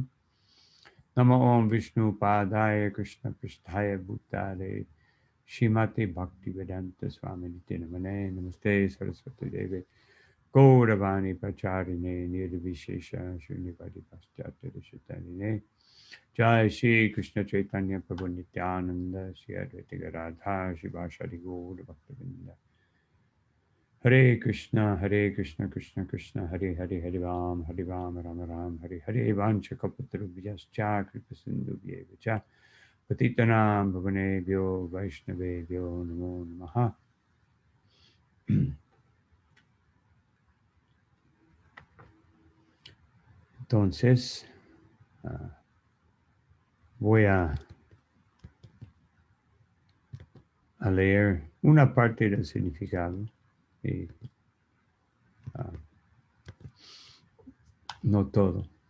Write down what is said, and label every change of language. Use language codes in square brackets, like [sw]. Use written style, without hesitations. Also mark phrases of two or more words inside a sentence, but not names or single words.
[sa] Namo Om Vishnu Padaya Krishna Pristhaya Bhutale Shrimati Bhaktivedanta Swami Namane Namaste Saraswati Deve Gauravani Pacharine Nirvishesha Srinivadi Paschatya Jai Shri Krishna Chaitanya Prabhu Nityananda Shri Advaita Gadadhar Shivashadi Gaura Bhaktavinda. Hare Krishna Krishna Krishna Hare Hare Hare Ram Rama Ram Hare Hare Vancha Kapatarubhyascha Kripa Sindhubhyevacha Patitanam Bhavanebhyo Vaishnavebhyo Namo Namaha. [es] Entonces, voy a leer una parte del significado y no todo.